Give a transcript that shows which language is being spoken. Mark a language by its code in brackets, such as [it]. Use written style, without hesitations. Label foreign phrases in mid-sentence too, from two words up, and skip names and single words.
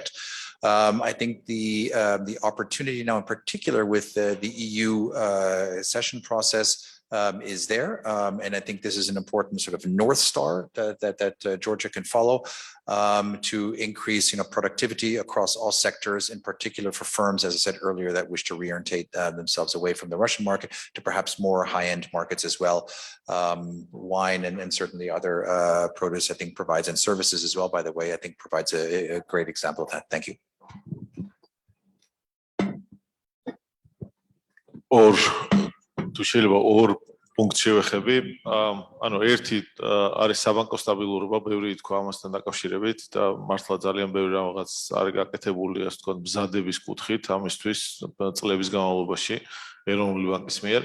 [en] I think the opportunity now in particular with the EU session process is there, and I think this is an important sort of North Star that Georgia can follow to increase productivity across all sectors, in particular for firms, as I said earlier, that wish to reorientate themselves away from the Russian market to perhaps more high-end markets as well. Wine and certainly other produce, I think, provides, and services as well, by the way, I think provides a great example of that. Thank you. [ka] თუ შეიძლება ორ პუნქტს შევეხები, ერთი არის საბანკო სტაბილურობა, ბევრი თქვა ამასთან დაკავშირებით და მართლა ძალიან ბევრი რაღაც არის გაკეთებული, ასე ვთქვათ, მზადების კუთხით ამისთვის წლების განმავლობაში ეროვნული ბანკის მიერ.